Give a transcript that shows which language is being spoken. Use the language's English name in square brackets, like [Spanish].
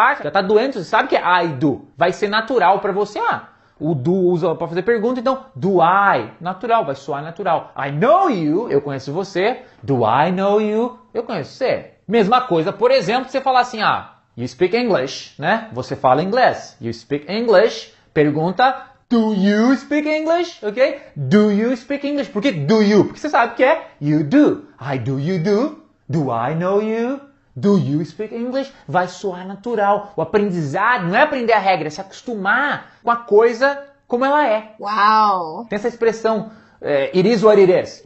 [Portuguese] Já tá doendo, você sabe que é [English] I do. [Portuguese] Vai ser natural pra você, o do usa para fazer pergunta, então [English] do I, [Portuguese] natural, vai soar natural. [English] I know you, [Portuguese] eu conheço você. [English] Do I know you, eu conheço você. [Portuguese] Mesma coisa, por exemplo, você falar assim, [English] you speak English, [Portuguese] né? Você fala inglês. [English] You speak English. [Portuguese] Pergunta, [English] do you speak English? Ok? Do you speak English? [Portuguese] Por que [English] do you? [Portuguese] Porque você sabe que é [English] you do. I do, you do. Do I know you? Do you speak English? [Portuguese] Vai soar natural. O aprendizado não é aprender a regra, é se acostumar com a coisa como ela é. Uau! Tem essa expressão, [English] it is what it is.